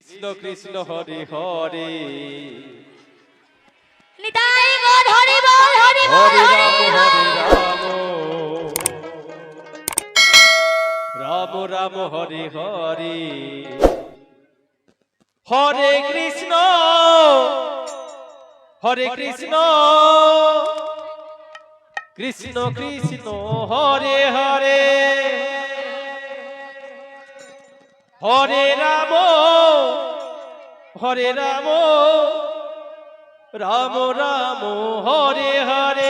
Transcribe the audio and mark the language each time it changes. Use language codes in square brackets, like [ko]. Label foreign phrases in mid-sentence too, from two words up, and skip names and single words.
[sa] কৃষ্ণ কৃষ্ণ হরে হরে [bn] নিতাই গৌর হরি বল হরি বল [sa] হরে রাম হরে রাম রাম রাম হরে হরে হরে কৃষ্ণ কৃষ্ণ কৃষ্ণ হরে হরে হরে রাম রাম রাম হরে হরে